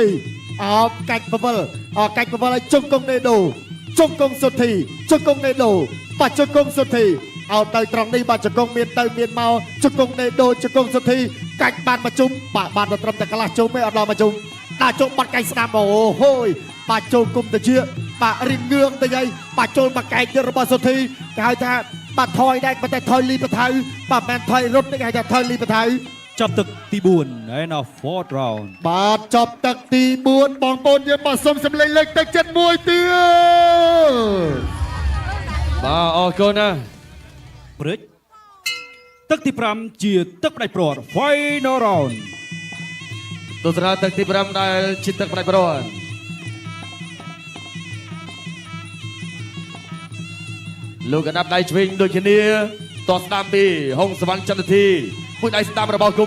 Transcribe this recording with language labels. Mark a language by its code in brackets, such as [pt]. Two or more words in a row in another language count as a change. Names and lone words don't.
[km] អោបកាច់បវលឲ្យជង្គង់ណេដូជង្គង់សុធីជង្គង់ណេដូបាទជង្គង់សុធីអោទៅត្រង់នេះបាទជង្គង់មានទៅមានមកជង្គង់ណេដូជង្គង់សុធីកាច់បានមកជុំបាទបានត្រឹមតែកន្លះជុំទេអត់ដល់មកជុំដាក់ចូលបាត់កាច់ស្ដាំអូហូយបាទចូលគុំទៅជាបាទរៀងងឿងទៅហើយបាទចូលមកកែករបស់សុធីគេហៅថាបាទថយដែរប៉ុន្តែថយលីបថៅបាទមិនថយរត់ទេគេហៅថាថយលីបថៅ ចាប់ទឹកទី4 [en] and a fourth round [km] បាទចប់ទឹកទី4បងប្អូនយើងមកសុំសម្លេងលើកទឹកចិត្តមួយទៀត បាទអរគុណណា ព្រឹកទឹកទី5ជាទឹកផ្ដាច់ព្រាត់ [en] final round [km] ទស្សនាទឹកទី5ដែលជាទឹកផ្ដាច់ព្រាត់លោកកណ្ដាប់ដៃឆ្វេងដូចគ្នាតោះស្ដាំពីហុងសវណ្ណចន្ទធីមួយដៃស្ដាំរបស់គុំ